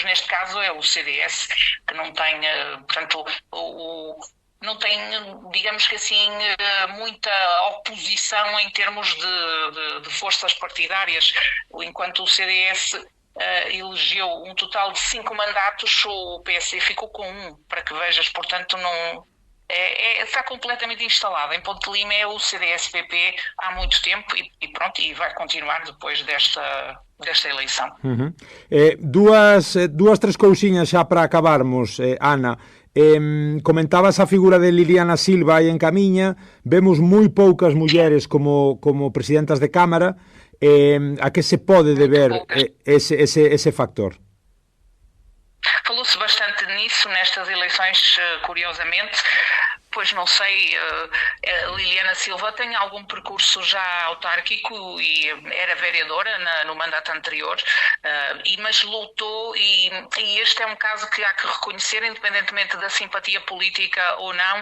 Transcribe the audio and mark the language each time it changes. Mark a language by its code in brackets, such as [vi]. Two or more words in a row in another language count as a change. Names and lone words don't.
[pt] Neste caso é o CDS, que não tem, portanto, não tem, digamos que assim, muita oposição em termos de forças partidárias, enquanto o CDS elegeu um total de 5 mandatos, o PSD ficou com 1, para que vejas, portanto não está completamente instalado. Em Ponte de Lima é o CDS-PP há muito tempo e pronto, e vai continuar depois desta eleição. [gl] Duas, 3 cousiñas xa para acabarmos, Ana. Comentabas a figura de Liliana Silva aí en Camiña, vemos moi poucas mulleres como presidentas de Cámara. A que se pode deber esse factor? [pt] Falou-se bastante nisso nestas eleições, curiosamente, pois não sei, Liliana Silva tem algum percurso já autárquico e era vereadora no mandato anterior, mas lutou e este é um caso que há que reconhecer, independentemente da simpatia política ou não.